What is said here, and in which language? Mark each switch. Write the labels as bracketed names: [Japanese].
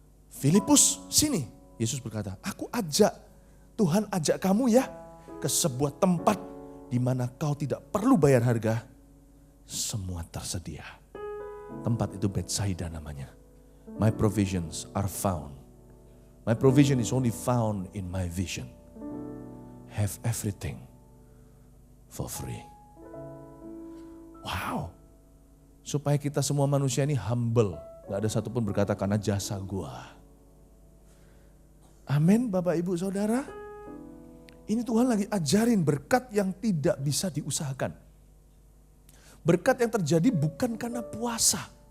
[Indonesian] Filipus sini, Yesus berkata, Tuhan ajak kamu ya ke sebuah tempat di mana kau tidak perlu bayar harga, semua tersedia. Tempat itu Betsaida namanya. [English] My provisions are found. My provision is only found in my vision. Have everything for free. Wow. [Indonesian] Supaya kita semua manusia ini humble. Gak ada satupun berkata karena jasa gua. Amin Bapak Ibu Saudara. Ini Tuhan lagi ajarin berkat yang tidak bisa diusahakan. Berkat yang terjadi bukan karena puasa.